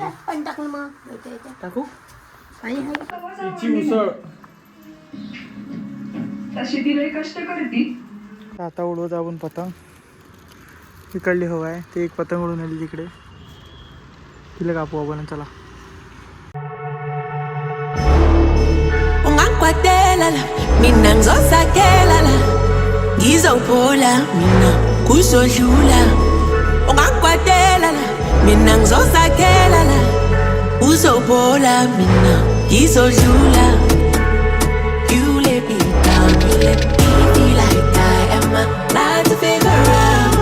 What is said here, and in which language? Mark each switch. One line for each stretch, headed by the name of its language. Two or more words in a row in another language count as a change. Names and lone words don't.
Marathi: टाकू तिची उसळ. आता उडवत आपण पतंग. इकडली हवा आहे ते एक पतंग उडून आली तिकडे. तिला कापू आपण. चला
Zulu: Kwatelala mina ngizosakelala ngizophola mina kuzodlula ungakwatelala mina ngizosakelala uzophola mina ngizodlula.
English: You let me down, you let me feel like I am allowed to figure out.